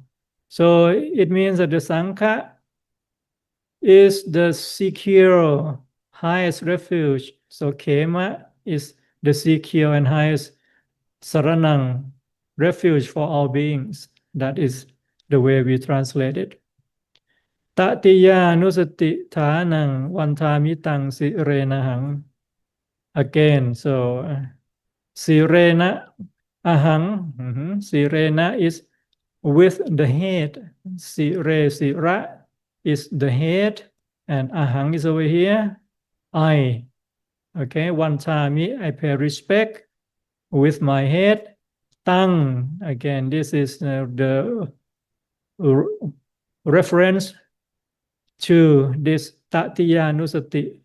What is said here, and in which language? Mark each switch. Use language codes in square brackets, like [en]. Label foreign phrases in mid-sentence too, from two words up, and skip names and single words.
[en] So it means that the Sankha is the secure, highest refuge. So Kema is the secure and highest saranang, refuge for all beings. That is the way we translate it. [pi] Tatiya nusati thanang vantamitang sirenahang. [en] Again, so [pi] sirena ahang, [en] sirena is with the head. Sira is the head, and ahang is over here. I. Okay, vantami, I pay respect with my head. Tang, again, this is the reference to this tatiya nusati.